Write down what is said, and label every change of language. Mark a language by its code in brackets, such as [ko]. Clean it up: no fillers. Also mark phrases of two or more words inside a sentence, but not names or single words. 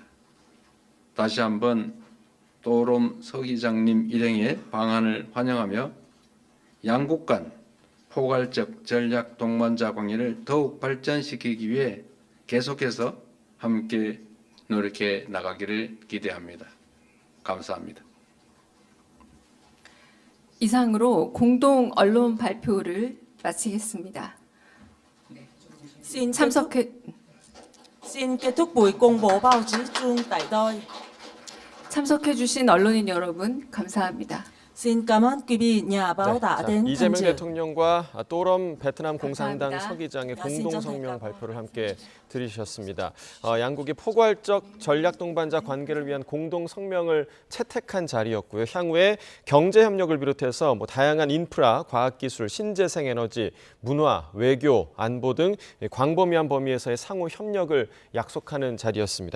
[ko] 다시 한번 또롬 서기장님 일행의 방안을 환영하며 양국 간 포괄적 전략 동반자 관계를 더욱 발전시키기 위해 계속해서 함께 노력해 나가기를 기대합니다. 감사합니다. 이상으로 공동 언론 발표를 마치겠습니다. [vi] Xin kết thúc buổi công bố báo chí trương tại đây. [ko] 참석해 주신 언론인 여러분 감사합니다. [vi] Xin cảm ơn quý vị nhà báo đã đến tham [ko] 이재명 [vi] dự. [ko] 대통령과 또럼 베트남 공산당 감사합니다. 서기장의 야, 공동 진짜 성명 잘했다. 발표를 함께 들으셨습니다. 양국이 포괄적 전략 동반자 관계를 위한 공동 성명을 채택한 자리였고요. 향후에 경제 협력을 비롯해서 다양한 인프라, 과학기술, 신재생 에너지, 문화, 외교, 안보 등 광범위한 범위에서의 상호 협력을 약속하는 자리였습니다.